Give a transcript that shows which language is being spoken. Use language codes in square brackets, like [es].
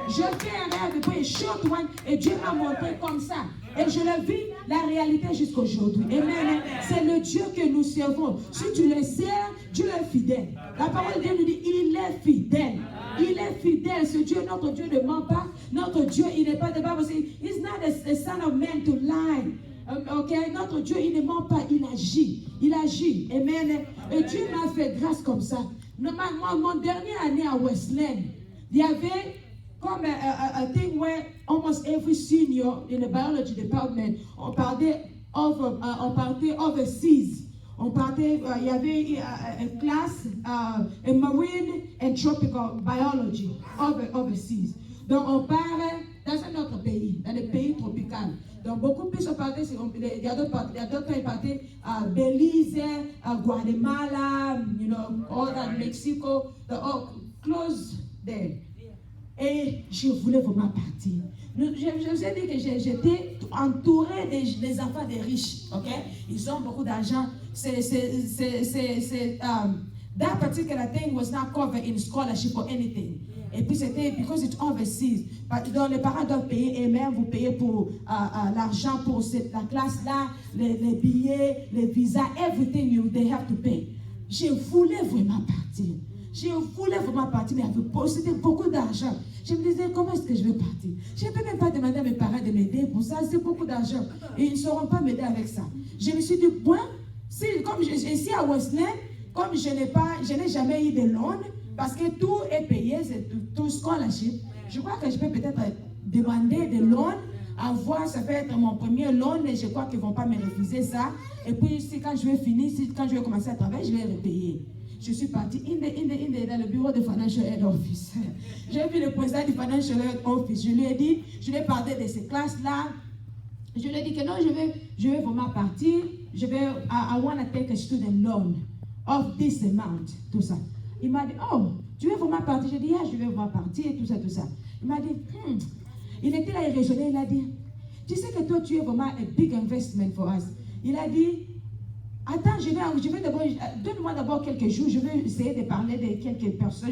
[fr] Je fais un rêve, puis un [en] short one, [fr] et Dieu m'a montré comme ça. Et je le vis, la réalité jusqu'aujourd'hui. Amen. C'est le Dieu que nous servons. Si tu le sers, Dieu est fidèle. La parole de Dieu nous dit, il est fidèle. Il est fidèle. Ce Dieu, notre Dieu ne ment pas. Notre Dieu, il n'est pas de Bible. [en] He's not a son of man to lie. [fr] Okay? Notre Dieu, il ne ment pas, il agit. Il agit. Amen. Et Dieu m'a fait grâce comme ça. Mon dernière année à Wesleyan, il y avait comme [en] a thing where almost every senior in the biology department, [fr] on partait overseas. Il y avait une classe, [en] marine and tropical biology overseas. [fr] Donc on part dans un autre pays, dans le pays tropical. Donc beaucoup plus on partait, il y a d'autres pays partaient à Belize, à Guatemala, [en] all that Mexico, all close there. [fr] Et je voulais vraiment partir. Je vous ai dit que j'étais entourée des enfants des riches. Okay? Ils ont beaucoup d'argent. [en] That particular thing was not covered in scholarship or anything. [fr] Et puis c'était [en] because it's overseas. [fr] Donc les parents doivent payer eux-mêmes, vous payez pour l'argent pour la classe-là, les billets, les visas, [en] everything they have to pay. [fr] Je voulais vraiment partir. Je voulais vraiment partir, mais c'était beaucoup d'argent. Je me disais, comment est-ce que je vais partir? Je ne peux même pas demander à mes parents de m'aider pour ça, c'est beaucoup d'argent. Et ils ne sauront pas m'aider avec ça. Je me suis dit, comme ici à Wesleyan, comme je n'ai jamais eu de loan, parce que tout est payé, c'est tout scholarship, je crois que je peux peut-être demander de loan, ça peut être mon premier loan, et je crois qu'ils ne vont pas me refuser ça. Et puis, quand je vais finir, quand je vais commencer à travailler, je vais repayer. Je suis partie dans le bureau de Financial Aid Office. J'ai vu le président du Financial Aid Office. Je lui ai dit, je lui ai parlé de ces classes-là. Je lui ai dit que non, je vais vraiment partir. [en] I want to take a student loan of this amount, [fr] tout ça. Il m'a dit, oh, tu veux vraiment partir? J'ai dit, yeah, je vais vraiment partir, tout ça. Il m'a dit, il était là, il raisonnait, il a dit, tu sais que toi, tu es vraiment [en] a big investment for us. [fr] Il a dit, attends, je vais d'abord, donne-moi d'abord quelques jours, je vais essayer de parler de quelques personnes.